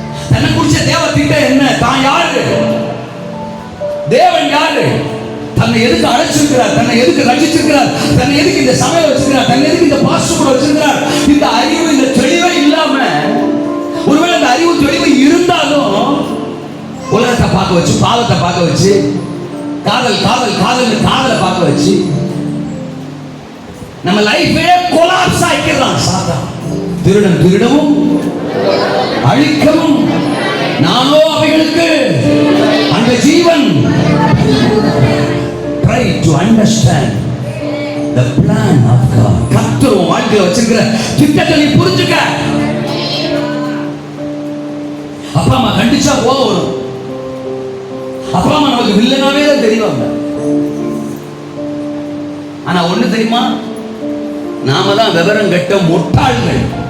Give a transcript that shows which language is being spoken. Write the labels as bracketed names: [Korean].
[Tamil] தன்னை குறிச்ச தேவ திட்டம் என்ன, தான் யாரு, தேவன் யாரு, தன்னை எதுக்கு அழைச்சிருக்கிறார், தன்னை எதுக்கு ரட்சிச்சிருக்கிறார், தன்னை எதுக்கு இந்த சபையை வச்சிருக்கிறார், தன்னை எதுக்கு இந்த பாஸ்டர் வச்சிருக்கிறார், இந்த அறிவு, இந்த தெளிவே இல்லாம, ஒருவேளை இந்த அறிவு தெளிவு இருந்தாலும் உலகத்தை பார்க்க வச்சு, பாவத்தை பார்க்க வச்சு, காதல் காதல் காதல் காதலை பார்க்க வச்சு நம்ம லைஃபே கொலாப்ஸ் ஆக்கிடலாம். சாத்தான் திருடன் திருடவும் அழிக்கவும், நானோ அவைகளுக்கு அந்த ஜீவன். [English] Try to understand the plan of God. [Tamil] கர்த்தர் உன் வாழ்க்கையில வச்சிருக்கிற திட்டத்தை நீ புரிஞ்சுக்க. அப்பா அம்மா கண்டிச்சா போகும், அப்பா அம்மா நமக்கு வில்லனாவே தான் தெரிவாங்க. ஆனா ஒண்ணு தெரியுமா, நாம தான் விவரம் கெட்ட முட்டாள்கள்.